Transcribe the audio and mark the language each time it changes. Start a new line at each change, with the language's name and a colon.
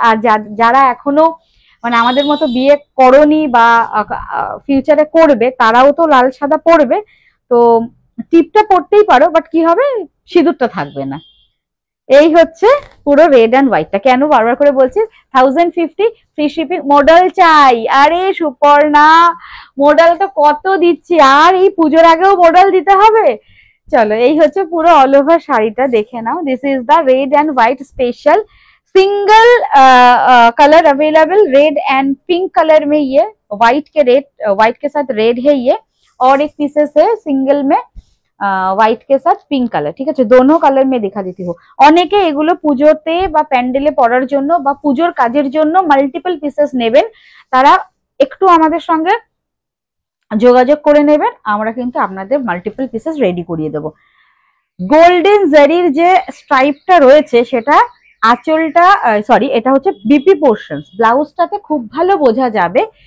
Bangla: আর যারা এখনো মানে আমাদের মতো বিয়ে করনি বা ফিউচারে করবে, তারাও তো লাল সাদা পরবে, তো টিপটা পরতেই পারো, বাট কি হবে, সিঁদুরটা থাকবে না। এই হচ্ছে পুরো রেড এন্ড হোয়াইটটা। কেন বারবার করে বলছি 1050 ফ্রি শিপিং। মডেল চাই, আরে সুপর্ণা মডেল তো কত দিচ্ছি, আর এই পুজোর আগেও মডেল দিতে হবে? চলো, এই হচ্ছে পুরো অল ওভার শাড়িটা, দেখে নাও।
English: This is the red and white special, single colour available, red and pink colour में।
Hindi: ये व्हाइट के रेड, व्हाइट के साथ रेड है ये, और एक पीसेस है सिंगल में व्हाइट के साथ पिंक कलर,
Bangla: ঠিক আছে?
Hindi: दोनों कलर में दिखा देती हूँ।
Bangla: অনেকে এগুলো পুজোতে বা প্যান্ডেলে পরার জন্য বা পুজোর কাজের জন্য মাল্টিপল পিসেস নেবেন, তারা একটু আমাদের সঙ্গে যোগাযোগ করে নেবেন, আমরা কিন্তু আপনাদের মাল্টিপল পিসেস রেডি করিয়ে দেবো। গোল্ডেন জারির যে স্ট্রাইপটা রয়েছে সেটা আঁচলটা, সরি এটা হচ্ছে বিপি পোর্শন, ব্লাউজটাতে খুব ভালো বোঝা যাবে।